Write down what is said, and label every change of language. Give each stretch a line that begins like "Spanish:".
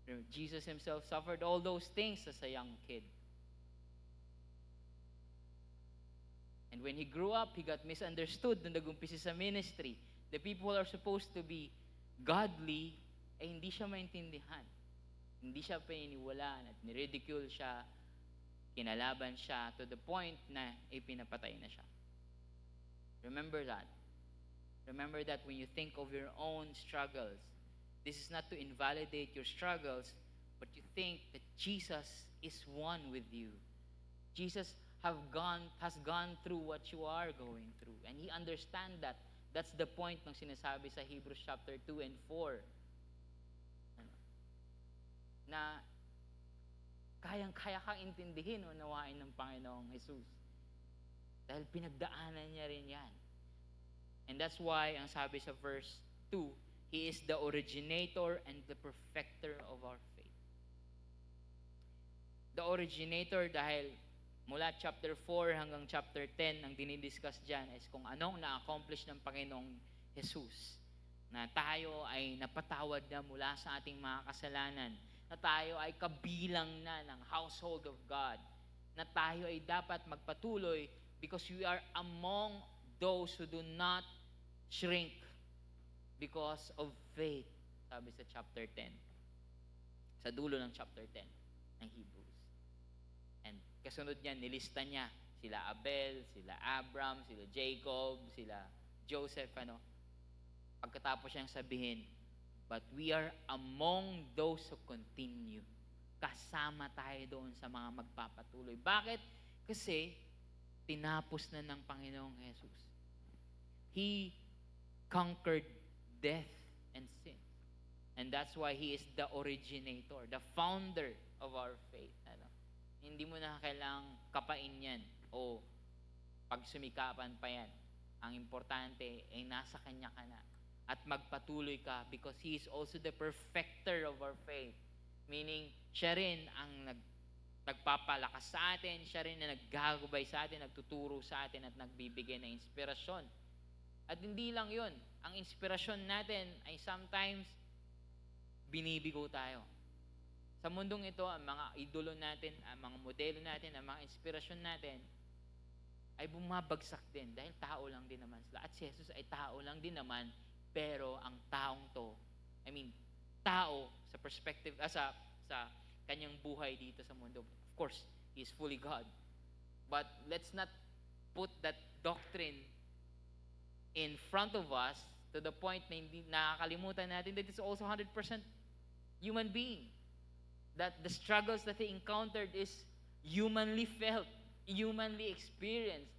English: Jesus himself suffered all those things as a young kid. And when he grew up, he got misunderstood
Filipino: nung nag-umpisa sa ministry.
English: The people who are supposed to be godly,
Filipino: hindi siya maintindihan. Hindi siya pininiwalaan at niridicule siya, kinalaban siya
English: to the point
Filipino: na ipinapatay na siya.
English: Remember that. Remember that when you think of your own struggles, this is not to invalidate your struggles, but you think that Jesus is one with you. Jesus has gone through what you are going through. And He understands that. That's the point
Filipino: ng sinasabi sa
English: Hebrews chapter 2 and 4.
Filipino: Na kayang-kaya kang intindihin o nawain ng Panginoong Jesus. Dahil pinagdaanan niya rin yan.
English: And that's why,
Filipino: ang sabi sa
English: verse 2, He is the originator and the perfecter of our faith. The originator dahil
Filipino: Mula chapter 4 hanggang chapter 10, ang dinidiscuss dyan is kung anong na-accomplish ng Panginoong Jesus. Na tayo ay napatawad na mula sa ating mga kasalanan. Na tayo ay kabilang na ng household of God. Na tayo ay dapat magpatuloy
English: because we are among those who do not shrink because of faith.
Filipino: Sabi sa chapter 10. Sa dulo ng chapter 10 ng Hebrews. And kasunod niyan, nilista niya sila Abel, sila Abram, sila Jacob, sila Joseph, Pagkatapos siyang sabihin,
English: but we are among those who continue.
Filipino: Kasama tayo doon sa mga magpapatuloy. Bakit? Kasi tinapos na ng Panginoong Jesus.
English: He conquered death and sin. And that's why He is the originator, the founder of our faith.
Filipino: Hindi mo na kailangang kapain yan o pagsumikapan pa yan. Ang importante ay nasa Kanya ka na at magpatuloy ka
English: because He is also the perfecter of our faith.
Filipino: Meaning, siya rin ang nagpapalakas sa atin, siya rin na naggagubay sa atin, nagtuturo sa atin at nagbibigay ng inspirasyon. At hindi lang yun, ang inspirasyon natin ay
English: sometimes
Filipino: binibigo tayo. Sa mundong ito, ang mga idolo natin, ang mga modelo natin, ang mga inspirasyon natin, ay bumabagsak din dahil tao lang din naman sila. At si Jesus ay tao lang din naman, pero ang taong to, tao
English: sa perspective,
Filipino: sa kanyang buhay dito sa mundo.
English: Of course, He is fully God. But let's not put that doctrine in front of us to the point
Filipino: na hindi nakakalimutan natin
English: that it's also 100% human being. That the struggles that He encountered is humanly felt, humanly experienced.